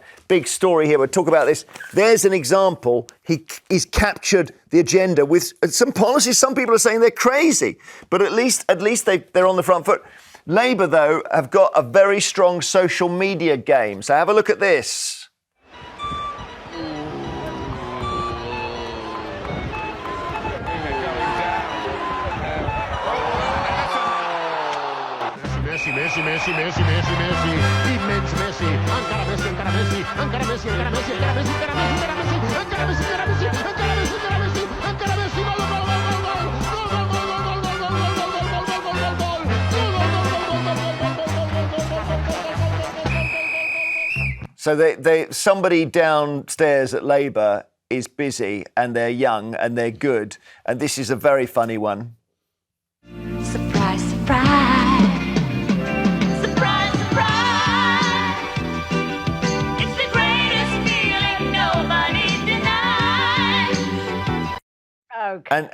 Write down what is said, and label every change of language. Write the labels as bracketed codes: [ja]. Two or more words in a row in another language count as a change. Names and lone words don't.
[en] Big story here. We'll talk about this. There's an example. He's captured the agenda with some policies. Some people are saying they're crazy, but at least they're on the front foot. Labour, though, have got a very strong social media game. So have a look at this. [ca] Messi, immens Messi, encara Messi, encara Messi, encara Messi, encara Messi, encara Messi, encara Messi, encara Messi, encara Messi, encara Messi, encara Messi, encara Messi, gol. [en] So somebody downstairs at Labour is busy and they're young and they're good, and this is a very funny one. Surprise, surprise. Okay.